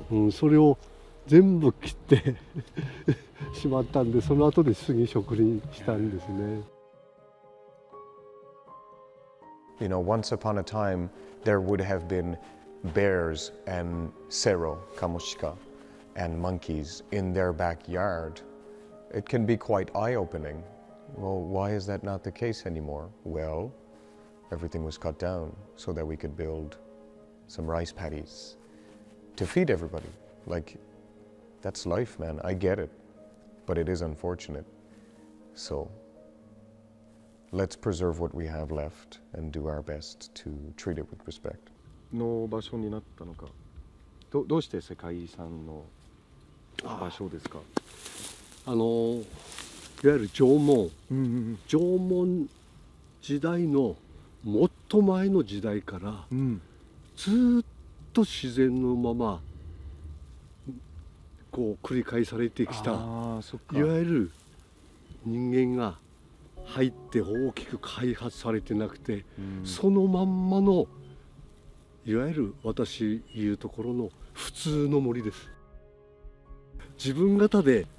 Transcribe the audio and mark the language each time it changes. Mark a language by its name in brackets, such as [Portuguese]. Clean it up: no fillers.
[Japanese] それを全部切ってしまったんで、その後で杉植林したんですね。 [English] Once upon a time, there would have been bears and sero, kamoshika, and monkeys in their backyard. It can be quite eye-opening. Well, why is that not the case anymore? Well, everything was cut down so that we could build some rice paddies to feed everybody. Like, that's life, man. I get it. But it is unfortunate. So, let's preserve what we have left and do our best to treat it with respect. [Japanese] の場所になったのか。どうして世界遺産の場所ですか。いわゆる縄文時代のもっと前の時代から、ずっと自然のままこう繰り返されてきた、いわゆる人間が入って大きく開発されてなくて、そのまんまのいわゆる私言うところの普通の森です。自分方で